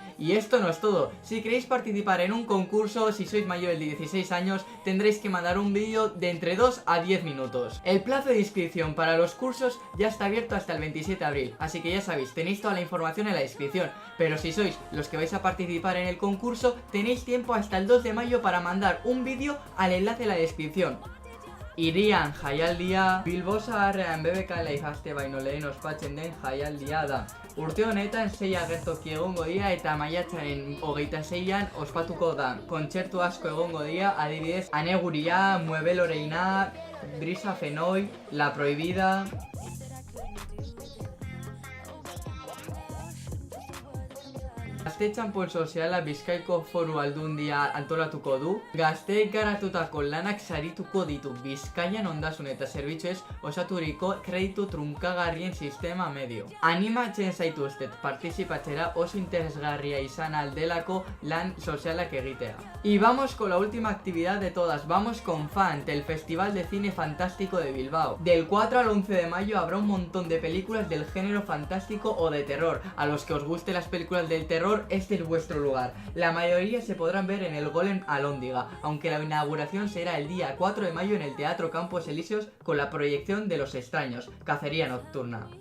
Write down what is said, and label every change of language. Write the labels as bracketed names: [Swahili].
[Spanish] Y esto no es todo, si queréis participar en un concurso, si sois mayores de 16 años, tendréis que mandar un vídeo de entre 2 a 10 minutos. El plazo de inscripción para los cursos ya está abierto hasta el 27 de abril, así que ya sabéis, tenéis toda la información en la descripción. Pero si sois los que vais a participar en el concurso, tenéis tiempo hasta el 2 de mayo para mandar un vídeo al enlace en la descripción. [Basque] Irian jaialdia, Bilbo zaharrean BBK Lifehaste baino lehen ospatzen den jaialdia da. Urte honetan 6 agertoki egongo dira eta maiatzaren 26an ospatuko da. Kontzertu asko egongo dira, adibidez Aneguria, Mueve Loreina, Brisa Fenoi, La Prohibida. Gazte txanpon soziala Bizkaiko Foru Aldundia antolatuko du. Gazteek garatutako lanak sarituko ditu Bizkaian ondasun eta zerbitzuez osaturiko kreditu trunkagarrien sistema medio. Animatzen zaituztet partizipatzera, oso interesgarria izan aldelako lan sozialak egitea. [Spanish] Y vamos con la última actividad de todas, vamos con FANT, el Festival de Cine Fantástico de Bilbao. Del 4 al 11 de mayo habrá un montón de películas del género fantástico o de terror. A los que os gusten las películas del terror, este es vuestro lugar. La mayoría se podrán ver en el Golem Alhóndiga, aunque la inauguración será el día 4 de mayo en el Teatro Campos Elíseos con la proyección de Los Extraños, Cacería Nocturna.